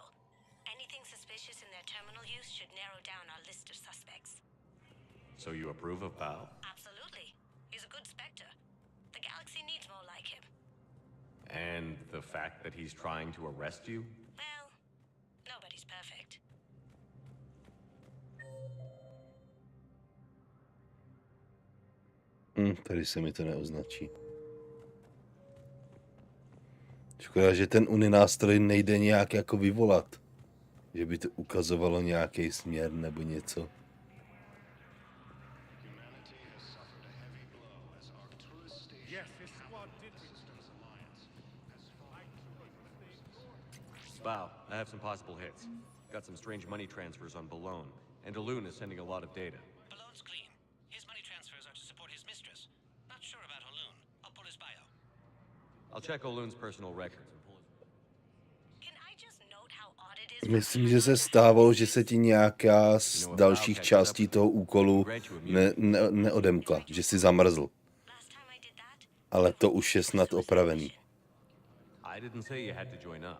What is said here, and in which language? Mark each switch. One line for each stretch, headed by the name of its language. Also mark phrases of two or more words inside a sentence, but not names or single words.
English: Anything suspicious in their terminal use should narrow down our list of suspects. So you approve of Bao? Absolutely. He's a good Spectre. The galaxy needs more like him. And the fact that he's trying to arrest you? Well, nobody's perfect.
Czech: Tady se mi to neoznačí. Škoda, že ten uninástroj nejde nějak jako vyvolat. Že by to ukazovalo nějaký směr nebo něco.
English: Bao, I have some possible hits. Got some strange money transfers on Balone, and Alun is sending a lot of data. Balone's clean. His money transfers are to support his mistress. Not sure about Alun. I'll pull his bio. I'll check Alun's personal records and pull his...
Czech: Myslím, že se stávalo, že se ti nějaká z dalších částí toho úkolu neodemkla, že si zamrzl. Ale to už je snad opravený.
English: I didn't say you had to join up.